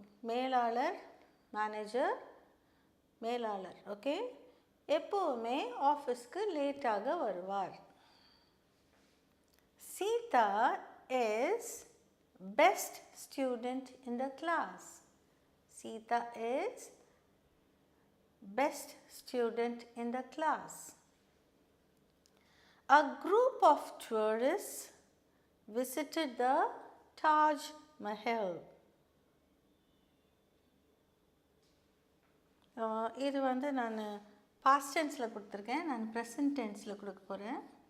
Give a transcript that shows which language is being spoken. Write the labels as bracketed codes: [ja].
[ta] மேலாளர், மேனேஜர், மேலாளர், ஓகே, எப்போவுமே ஆஃபீஸ்க்கு லேட்டாக வருவார். [en] Sita is best student in the class. Sita is best student in the class. A group of tourists visited the Taj Mahal. [ta] இது வந்து நான் பாஸ்ட் டென்ஸில் கொடுத்துருக்கேன், நான் ப்ரெசன்ட் டென்ஸில் கொடுக்க போகிறேன்.